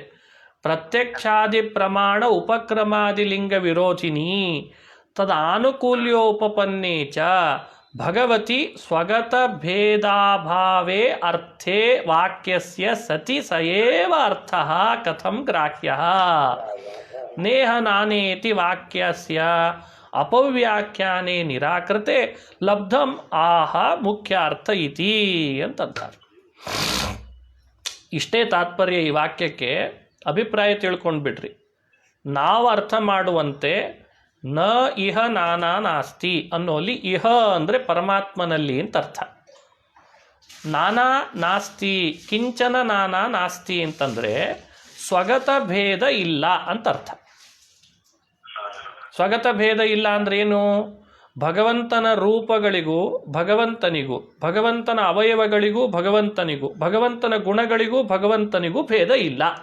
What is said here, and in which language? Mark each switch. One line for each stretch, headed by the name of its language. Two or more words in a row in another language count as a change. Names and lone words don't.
Sanskrit: ಪ್ರತ್ಯಕ್ಷಾದಿ ಪ್ರಮಾಣ ಉಪಕ್ರಮಾದಿ ಲಿಂಗ ವಿರೋಧಿನಿ ತದ ಆನುಕೂಲ್ಯೋಪಪನ್ನೇ ಚ ಭಗವತಿ ಸ್ವಗತ ಭೇದಾಭಾವೇ ಅರ್ಥೇ ವಾಕ್ಯಸ್ಯ ಸತಿ ಸಯೇವ ಅರ್ಥಃ ಕಥಂ ಗ್ರಾಹ್ಯಃ ನೇಹ ನಾನೇತಿ ವಾಕ್ಯಸ್ಯ ಅಪವ್ಯಾಖ್ಯಾನೆ ನಿರಾಕೃತೆ ಲಬ್ಧಂ ಆಹ ಮುಖ್ಯಾರ್ಥ ಇತಿ ಅಂತಂತಾರೆ.
Kannada: ಇಷ್ಟೇ ತಾತ್ಪರ್ಯ ಈ ವಾಕ್ಯಕ್ಕೆ. ಅಭಿಪ್ರಾಯ ತಿಳ್ಕೊಂಡು ಬಿಡ್ರಿ. ನಾವು ಅರ್ಥ ಮಾಡುವಂತೆ
Sanskrit: ನ ಇಹ ನಾನಾ ನಾಸ್ತಿ
Kannada: ಅನ್ನೋಲ್ಲಿ ಇಹ ಅಂದರೆ ಪರಮಾತ್ಮನಲ್ಲಿ ಅಂತ ಅರ್ಥ.
Sanskrit: ನಾನಾ ನಾಸ್ತಿ ಕಿಂಚನ ನಾನಾ ನಾಸ್ತಿ
Kannada: ಅಂತಂದರೆ ಸ್ವಗತ ಭೇದ ಇಲ್ಲ ಅಂತ ಅರ್ಥ. ಸ್ವಗತ ಭೇದ ಇಲ್ಲ ಅಂದ್ರೆ ಏನು? ಭಗವಂತನ ರೂಪಗಳಿಗೂ ಭಗವಂತನಿಗೂ, ಭಗವಂತನ ಅವಯವಗಳಿಗೂ ಭಗವಂತನಿಗೂ, ಭಗವಂತನ ಗುಣಗಳಿಗೂ ಭಗವಂತನಿಗೂ ಭೇದ ಇಲ್ಲ.